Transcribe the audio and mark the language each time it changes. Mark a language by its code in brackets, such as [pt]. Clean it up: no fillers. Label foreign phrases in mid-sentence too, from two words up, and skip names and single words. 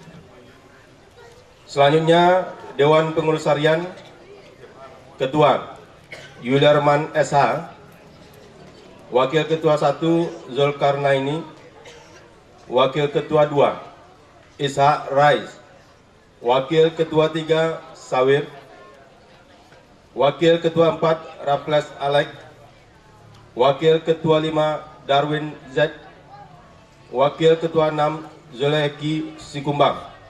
[id] Selanjutnya Dewan Pengurus Harian, Ketua Yuliarman SH, Wakil Ketua 1 Zulkarnaini, Wakil Ketua 2 Ishak Rais, Wakil Ketua 3 Sawir, Wakil Ketua 4 Rafles Alek, Wakil Ketua 5 Darwin Z, Wakil Ketua 6 Zuleki Sikumbang.